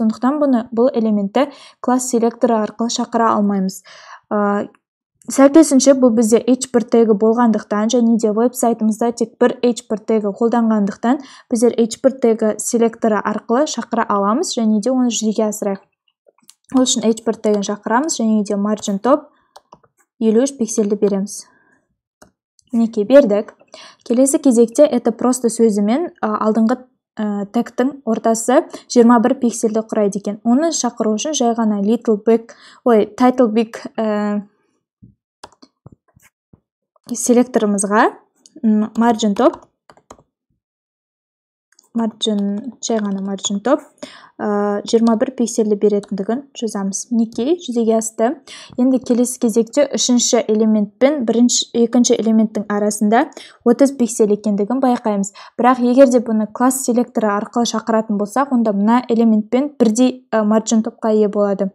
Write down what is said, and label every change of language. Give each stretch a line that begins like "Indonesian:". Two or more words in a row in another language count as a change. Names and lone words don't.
Kazakh: Сондықтан бұл элементті класс селекторы арқылы шақыра алмаймыз. Сәйкесінше бұл бізде h1 тегі болғандықтан, және де веб-сайтымызда тек бір h1 тегі қолданғандықтан, біздер h1 тегі селекторы арқылы шақыра аламыз, және де оны жүзеге асырайық. Ол үшін h1 тегін шақырамыз, және де
English: margin top
Kazakh: 53 пиксельді береміз. Мінекей бердік. Келесі кезекте
Russian: это просто
Kazakh: сөзімен алдыңғы тегтің ортасы 21 пиксельді құрайды екен. Оны шақыру үшін жай ғана
English: title big
Kazakh: селекторымызға
English: margin top
Kazakh: жай ғана
English: margin top
Kazakh: 21 пиксельді беретіндігін жазамыз. Мінекей жүзеге асты. Енді келесі кезекте үшінші элемент пен екінші элементтің арасында 30 пиксель екендігін байқаймыз. Бірақ егер де бұны класс селекторы арқылы шақыратын болсақ, онда мына элементпен бірдей margin топқа ие болады.